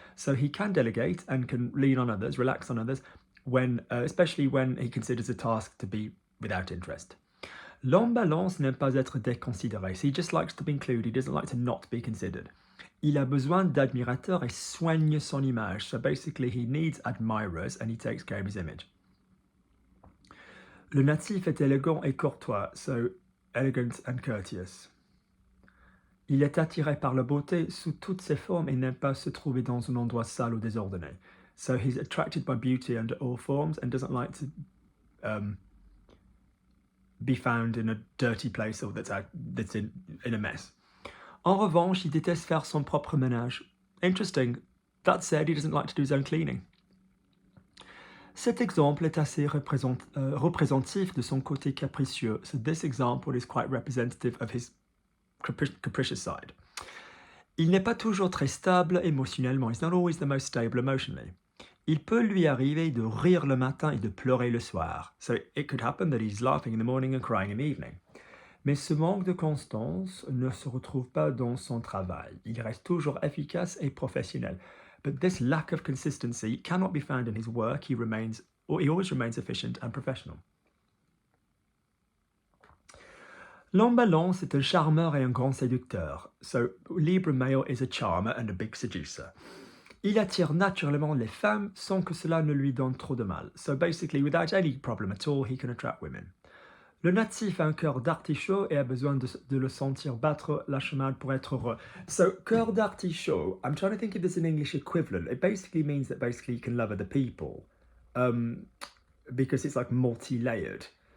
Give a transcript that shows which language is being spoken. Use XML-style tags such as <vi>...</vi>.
<en>So he can delegate and can lean on others, relax on others, especially when he considers a task to be without interest.</en> <fr>L'homme balance n'aime pas être déconsidéré.</fr> <en>So he just likes to be included. He doesn't like to not be considered.</en> <fr>Il a besoin d'admirateurs et soigne son image.</fr> <en>So basically he needs admirers and he takes care of his image.</en> <fr>Le natif est élégant et courtois,</fr> <en>so elegant and courteous.</en> <fr>Il est attiré par la beauté sous toutes ses formes et n'aime pas se trouver dans un endroit sale ou désordonné.</fr> <en>So he's attracted by beauty under all forms and doesn't like to be found in a dirty place or that's in a mess.</en> <fr>En revanche, il déteste faire son propre ménage.</fr> <en>Interesting. That said, he doesn't like to do his own cleaning.</en> <fr>Cet exemple est assez représentatif de son côté capricieux.</fr> <en>So this example is quite representative of his capricious side.</en> <fr>Il n'est pas toujours très stable émotionnellement.</fr> <en>He's not always the most stable emotionally.</en> <fr>Il peut lui arriver de rire le matin et de pleurer le soir.</fr> <en>So it could happen that he's laughing in the morning and crying in the evening.</en> <fr>Mais ce manque de constance ne se retrouve pas dans son travail. Il reste toujours efficace et professionnel.</fr> <en>But this lack of consistency cannot be found in his work. He always remains efficient and professional.</en> <fr>L'homme balance est un charmeur et un grand séducteur.</fr> <en>So Libra male is a charmer and a big seducer.</en> <fr>Il attire naturellement les femmes sans que cela ne lui donne trop de mal.</fr> <en>So basically, without any problem at all, he can attract women.</en> <fr>Le natif a un cœur d'artichaut et a besoin de le sentir battre la chamade pour être heureux.</fr> <en>So,</en> <fr>cœur d'artichaut,</fr> <en>I'm trying to think if there's an English equivalent. It basically means that basically you can love other people. Because it's like multi-layered.</en>